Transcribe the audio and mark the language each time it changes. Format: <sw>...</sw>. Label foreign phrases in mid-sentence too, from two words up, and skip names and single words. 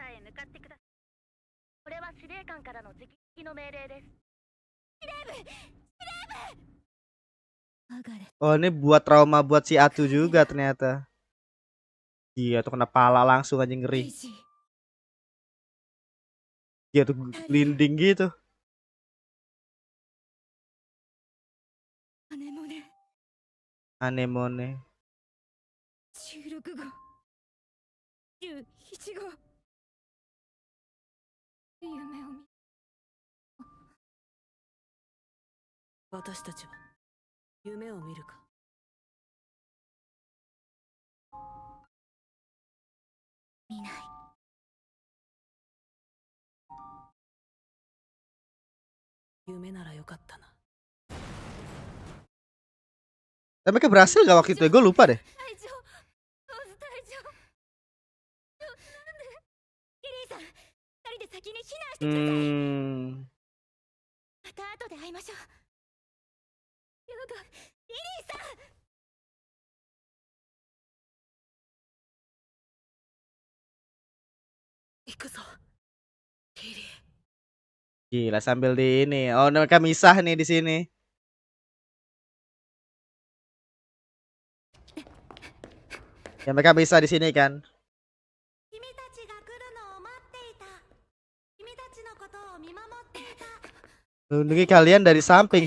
<id>Oh ini buat trauma buat si Atsu juga ternyata. Iya tuh kena pala langsung aja, ngeri. Iya tuh glinding gitu. Anemone.</id> <ja>16 号17号夢を見私たちは夢を見るか見ない夢ならよかったな</ja> <id>Tapi mereka berhasil gak waktu itu ya? Gue lupa deh.</id> <ja>大丈夫大丈夫なんでリリーさん二人で先に避難してください、また後で会いましょうやだリリーさん行くぞリリー</ja> <id>Gila sambil di ini. Oh mereka misah nih di sini. Ya mereka bisa di sini kan. Lindungi kalian dari samping.</id>